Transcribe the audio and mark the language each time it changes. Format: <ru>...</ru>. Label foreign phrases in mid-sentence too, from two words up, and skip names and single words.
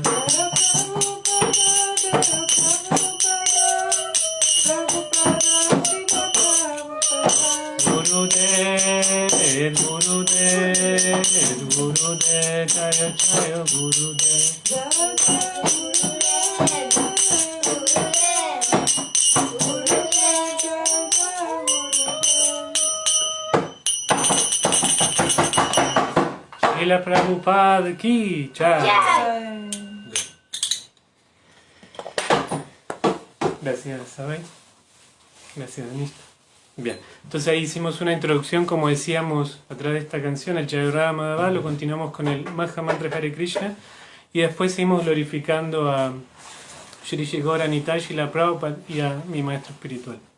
<sa>गुरुदेव, गुरुदेव, गुरुदेव, जय जय गुरुदेव.</sa> <hi>श्रील प्रभुपाद की जय.</hi> <es>Gracias, ¿sabes? Gracias, Denis. Bien, entonces ahí hicimos una introducción, como decíamos, a través de esta canción, el Jayagara Madhava, lo continuamos con el Maha Mantra Hare Krishna y después seguimos glorificando a Shri Shri Gaura Nitai, Srila Prabhupada y a mi maestro espiritual.</es>